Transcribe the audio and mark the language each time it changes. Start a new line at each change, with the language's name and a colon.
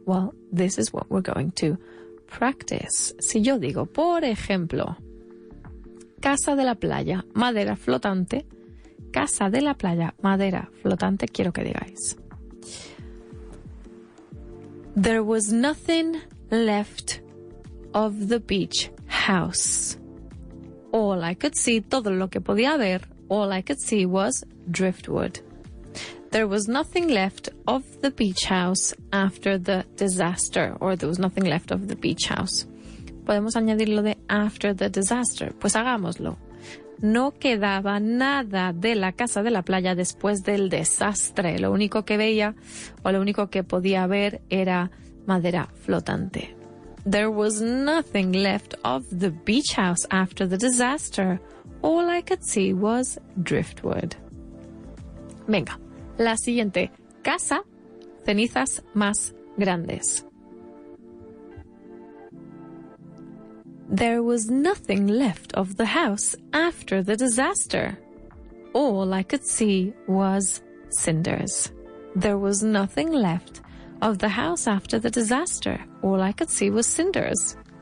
English: Well, this is what we're going to practice.
Spanish: Si yo digo, por ejemplo, casa de la playa, madera flotante. Casa de la playa, madera flotante, quiero que digáis.
English: There was nothing left of the beach house. All I could see,
Spanish: todo lo que podía ver,
English: all I could see was driftwood. There was nothing left of the beach house after the disaster. Or there was nothing left of the beach house.
Spanish: Podemos añadir lo de
English: after the disaster.
Spanish: Pues hagámoslo. No quedaba nada de la casa de la playa después del desastre. Lo único que veía o lo único que podía ver era madera flotante.
English: There was nothing left of the beach house after the disaster. All I could see was driftwood.
Spanish: Venga, la siguiente. Casa, cenizas más grandes.
English: There was nothing left of the house after the disaster. All I could see was cinders. There was nothing left of the house after the disaster. All I could see was cinders.